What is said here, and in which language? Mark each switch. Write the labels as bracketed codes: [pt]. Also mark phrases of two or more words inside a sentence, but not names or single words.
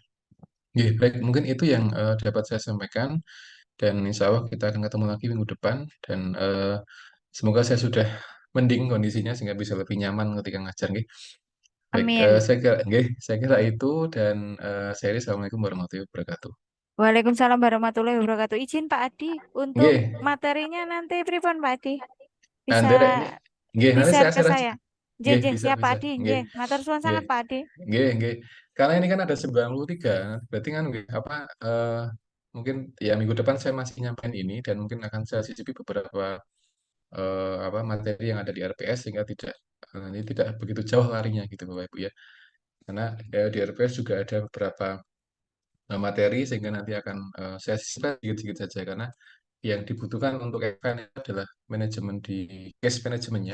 [id] Oke, baik mungkin itu yang dapat saya sampaikan dan [ar] إن شاء الله [id] kita akan ketemu lagi minggu depan dan semoga saya sudah mending kondisinya sehingga bisa lebih nyaman ketika ngajar nggih. Baik, Amin. saya kira itu dan saya [ar] السلام عليكم ورحمة الله وبركاته. وعليكم السلام ورحمة الله وبركاته. [id] Izin Pak Adi untuk Nggih, materinya nanti pripun Pak Adi? Bisa Anda nggih nanti di-share saya ke share aja. saya. J Nggih, J bisa siap Pak bisa. Adi. J. Nggih. [jv] Matur suwun [id] Nggih. sangat Pak Adi. Nggih, nggih. Karena ini kan ada 93, berarti kan nggih, apa mungkin ya minggu depan saya masih nyampein ini dan mungkin akan saya cicipi beberapa apa materi yang ada di RPS sehingga ini tidak begitu jauh larinya gitu Bapak Ibu ya. Karena di RPS juga ada beberapa materi sehingga nanti akan saya sisipkan sedikit-sedikit saja karena yang dibutuhkan untuk event itu adalah manajemen di case manajemennya.